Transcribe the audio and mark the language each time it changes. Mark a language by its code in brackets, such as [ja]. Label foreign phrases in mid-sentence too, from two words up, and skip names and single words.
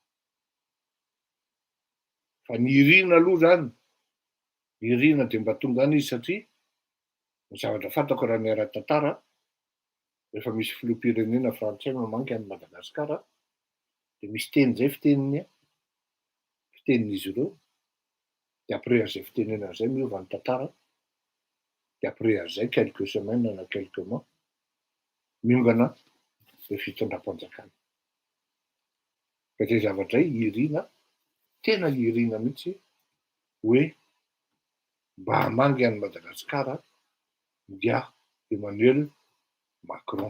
[mg] Fa ny irina aloha zany, irina dia mba tonga any izy satria ny zavatra fantako raha ny ara-tantara rehefa misy filoham-pirenena frantsay mamangy any Madagasikara dia misy teny zay fitenin'izy ireo. Dia après an'izay fitenenana izay miova ny tantara. Dia après an'izay [fr] quelques semaines [mg] na [fr] quelques mois [mg] miongana ilay fitondram-panjakana. Fa zay zavatra irina, tena irina mihitsy hoe mba hamangy any Madagasikara dia Emmanuel Macron.